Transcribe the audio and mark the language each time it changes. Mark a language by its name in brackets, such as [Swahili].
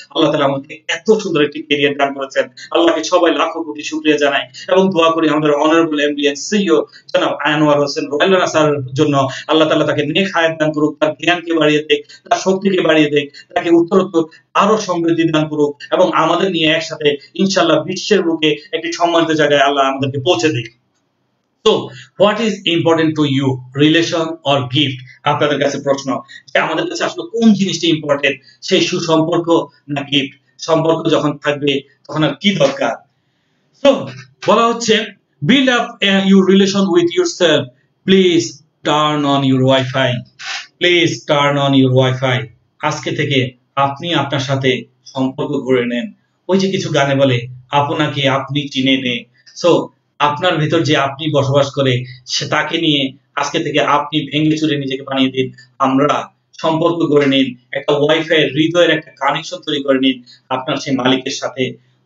[Bangla] আল্লাহ তাআলা আমাকে এত সুন্দর একটি ক্যারিয়ার দান করেছেন। আল্লাহকে সবাই লাখো কোটি শুকরিয়া জানাই এবং দোয়া করি আমাদের অনারেবল এমডি এন্ড সিইও জনাব আনোয়ার হোসেন রয়্যাল রানা স্যারের জন্য। আল্লাহ তাআলা তাকে নেক হায়াত দান করুক, তার জ্ঞানকে বাড়িয়ে দেখ, তার শক্তিকে বাড়িয়ে দেখ, তাকে উত্তরোত্তর আরো সমৃদ্ধি দান করুক এবং আমাদের নিয়ে একসাথে ইনশাআল্লাহ বিশ্বের বুকে একটি সম্মানিত জায়গায় আল্লাহ আমাদেরকে পৌঁছে দেখ। [English] So, what is important to you, relation or gift? [Bangla] আপনাদের কাছে প্রশ্ন যে আমাদের কাছে আসলে কোন জিনিসটা ইম্পর্টেন্ট, সেই সুসম্পর্ক না গিফট? সম্পর্ক যখন থাকবে তখন আর কি দরকার? [English] So, [Bangla] বলা হচ্ছে [English] build up your relation with yourself. Please turn on your Wi-Fi. Please turn on your Wi-Fi. [Bangla] আজকে থেকে আপনি আপনার সাথে সম্পর্ক গড়ে নেন। ওই যে কিছু গানে বলে আপনাকে আপনি চিনে নে। সো আপনার ভিতর যে আপনি বসবাস করে সে তাকে নিয়ে আজকে থেকে আপনি ভেঙে চুরে নিজেকে বানিয়ে দিন। আমরা সম্পর্ক গড়ে নিন, একটা ওয়াইফাই হৃদয়ের একটা কানেকশন তৈরি করে নিন আপনার সেই মালিকের সাথে।